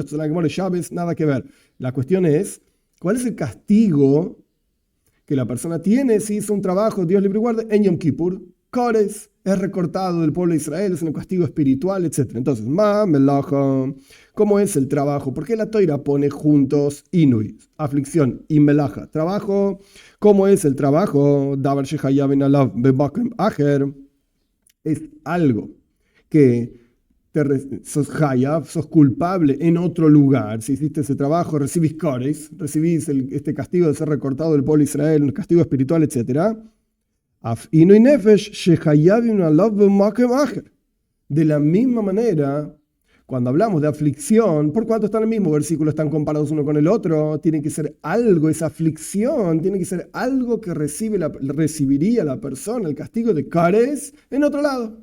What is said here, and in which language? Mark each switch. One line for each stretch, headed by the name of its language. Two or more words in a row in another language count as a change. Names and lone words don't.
Spanish: Esto es la Gemara de Shabbos, nada que ver. La cuestión es, ¿cuál es el castigo que la persona tiene si hizo un trabajo, Dios libre y guarde, en Yom Kippur? Kores, es recortado del pueblo de Israel, es un castigo espiritual, etc. Entonces, melaja, ¿cómo es el trabajo? ¿Por qué la Toira pone juntos inui, aflicción y melaja? Trabajo, ¿cómo es el trabajo?
Hebrew: Davar shehayavin alav bebakem acher.
Spanish: Es algo que sos hayab, sos culpable en otro lugar. Si hiciste ese trabajo, recibís kores, recibís este castigo de ser recortado del pueblo de Israel, un castigo espiritual, etc. De la misma manera, cuando hablamos de aflicción, por cuanto están en el mismo versículo, están comparados uno con el otro, tiene que ser algo, esa aflicción, tiene que ser algo que recibiría la persona, el castigo de Kares, en otro lado.